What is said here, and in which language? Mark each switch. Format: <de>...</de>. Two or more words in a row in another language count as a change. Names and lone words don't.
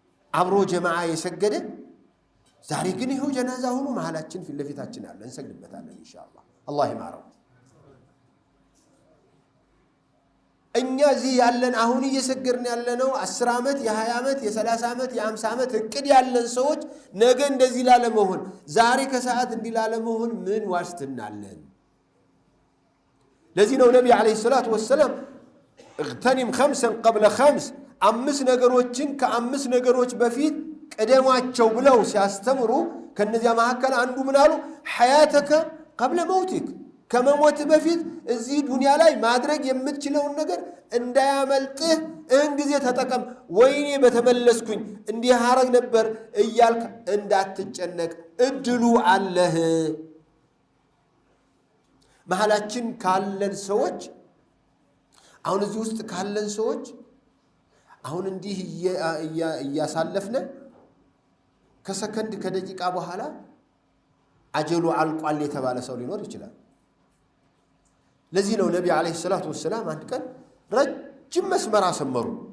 <am>አብሮ ጀማዓ የሰገደ ዛሬ ግን ይሄው ጀናዛ ሆኖ መሐላችን ፊት ለፊታችን አለ እንሰግድበታለን ኢንሻአላህ አላህ ይማረው እኛ እዚህ ያለን አሁን እየሰገርን ያለነው 10 አመት የ20 አመት የ30 አመት የ50 አመት እቅድ ያለን ሰዎች ነገ እንደዚህ ላለመሆን ዛሬ ከሰዓት እንዲህ ላለመሆን ምን ዋስትና አለን ለዚህ ነው ነብዩ</am> <ar>عليه الصلاة والسلام اغتنم خمسا قبل خمس</ar> <am>አምስት ነገሮችን ከአምስት ነገሮች በፊት ቀደማቸው ብለው ሲያስተምሩ ከነዚያ መሐከል አንዱ ምን አሉ</am> <ar>حياتك قبل موتك</ar> <am>ከመሞት በፊት እዚህ ዱንያ ላይ ማድረግ የምትችለውን ነገር እንዳያመልጥህ እንግዜ ተጠቀም ወይኔ በተመለስኩኝ እንዲህ አረግ ነበር እያልክ እንዳትጨነቅ እድሉ አለህ መሐላችን ካለን ሰዎች አሁን እዚህ ውስጥ ካለን ሰዎች አሁን እንዲህ እያሳለፍነ ከሰከንድ ከደቂቃ በኋላ አጀሉ አልቋል የተባለ ሰው ሊኖር ይችላል ለዚህ ነው ነብዩ</am> <ar>عليه الصلاة والسلام</ar> <am>አንድ ቀን ረጅም መስመር አሰመሩ</am>